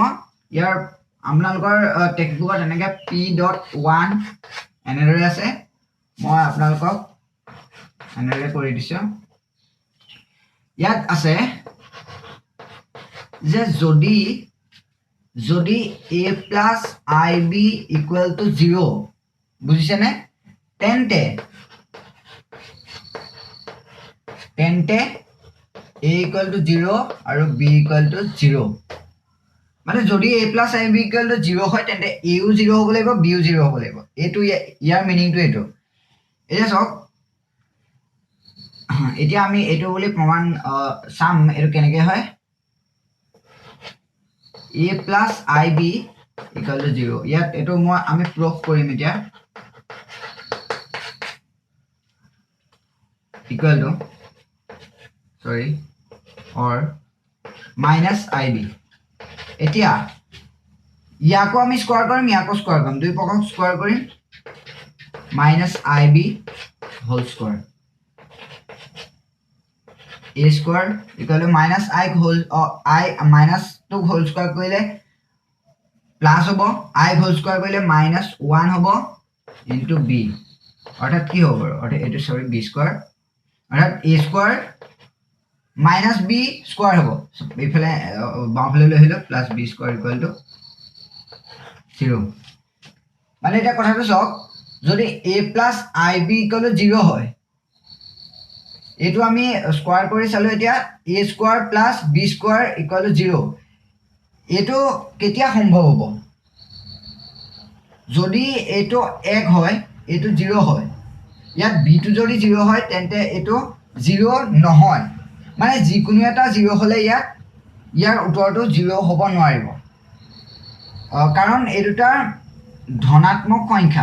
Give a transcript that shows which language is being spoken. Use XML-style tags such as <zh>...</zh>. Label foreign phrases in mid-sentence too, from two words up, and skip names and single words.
<as>ইয়াৰ আপোনালোকৰ টেক্সটবুকত এনেকৈ p.1 এনেদৰে আছে, মই আপোনালোকক এনেদৰে কৰি দিছোঁ। ইয়াত আছে যে যদি</as> <en>a plus ib equal to 0</en> <as>বুজিছেনে, তেন্তে</as> <en>a equal to 0</en> <as>আৰু</as> <en>b equal to 0।</en> <as>মানে যদি</as> <en>a plus ib equal to 0</en> <as>হয় তেন্তে a ও 0 হ'ব লাগিব, b ও 0 হ'ব লাগিব। এইটো ইয়াৰ মিনিংটো এইটো। এতিয়া চাওক, এতিয়া আমি এইটো বুলি প্ৰমাণ চাম এইটো কেনেকৈ হয়।</as> <en>a plus ib equal to 0,</en> <as>ইয়াত এইটো আমি প্ৰুফ কৰিম এতিয়া।</as> <en>equal to or minus ib।</en> <as>এতিয়া ইয়াকো আমি স্কোৱাৰ কৰিম, ইয়াকো স্কোৱাৰ কৰিম, দুই পক্ষক স্কোৱাৰ কৰিম।</as> <en>minus ib whole square, a square equal to minus i whole minus 2 whole square</en> <as>কৰিলে প্লাস হ'ব,</as> <en>i whole square কৰিলে minus 1 হ'ব into b,</en> <as>অৰ্থাৎ কি হ'ব, অৰ্থাৎ এইটো</as> <en>b square, অৰ্থাৎ a square minus b square হ'ব।</en> <as>এইফালে বাওঁফালে লৈ আহিলো</as> <en>plus b square equal to 0.</en> <as>মানে এটা কথাটো চাওক, যদি</as> <en>a plus ib equal to 0</en> <as>হয়, এইটো আমি স্কোৱাৰ কৰি চালো।</as> <en>এতিয়া a square plus b square equal to 0,</en> <as>এইটো কেতিয়া সম্ভৱ হ'ব? যদি এইটো 1 হয়, এইটো 0 হয়। ইয়াত b টো যদি 0 হয় তেন্তে এইটো 0 নহয়। মানে যিকোনো এটা 0 হ'লে ইয়াৰ উত্তৰটো 0 হ'ব নোৱাৰিব, কাৰণ এই দুটা ধনাত্মক সংখ্যা।</as>